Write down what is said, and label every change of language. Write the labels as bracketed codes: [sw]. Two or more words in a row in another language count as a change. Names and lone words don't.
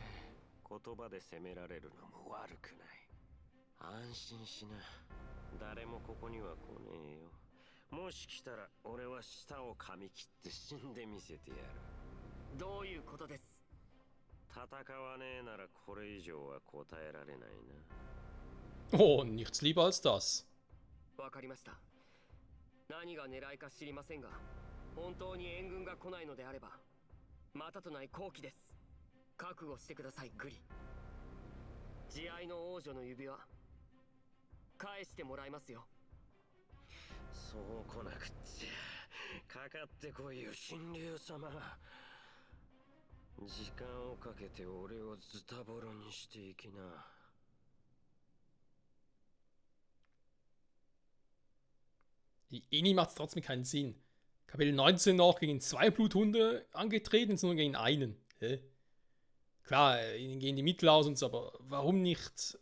[ja] 言葉で責められるのも悪くない。安心しな。誰もここには来ねえよ。もし来たら俺は舌を噛み切って死んでみせてやる。どういうことです。戦わねえならこれ以上は答えられないな。 [de] Oh, nichts lieber als das. [ja] わかりました。何が狙いか知りませんが、本当に援軍が来ないのであれば、またとない好機です。覚悟してください、グリ。慈愛の王女の指輪、返してもらいますよ。そう来なくっちゃ。かかってこいよ、神竜様。時間をかけて俺をズタボロにしていきな。 [de] Die Eni macht trotzdem keinen Sinn. Kapitel 19 noch gegen 2 Bluthunde angetreten, sondern gegen einen. Hä? Klar, ihnen gehen die Mittel aus und so, aber warum nicht?